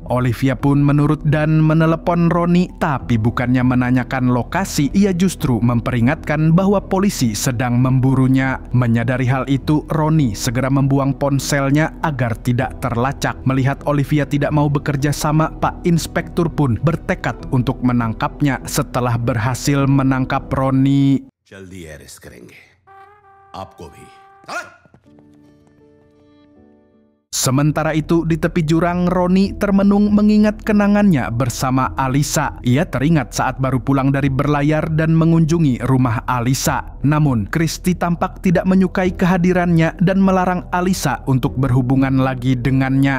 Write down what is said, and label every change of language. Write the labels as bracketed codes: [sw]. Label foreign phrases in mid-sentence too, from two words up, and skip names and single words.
[id] Olivia pun menurut dan menelepon Roni, tapi bukannya menanyakan lokasi, ia justru memperingatkan bahwa polisi sedang memburunya. Menyadari hal itu, Roni segera membuang ponselnya agar tidak terlacak. Melihat Olivia tidak mau bekerja sama, Pak Inspektur pun bertekad untuk menangkapnya. Setelah berhasil menangkap Roni, [hi] जल्दी अरेस्ट करेंगे आपको भी। [id] sementara itu, di tepi jurang, Roni termenung mengingat kenangannya bersama Alisa. Ia teringat saat baru pulang dari berlayar dan mengunjungi rumah Alisa. Namun, Christy tampak tidak menyukai kehadirannya dan melarang Alisa untuk berhubungan lagi dengannya.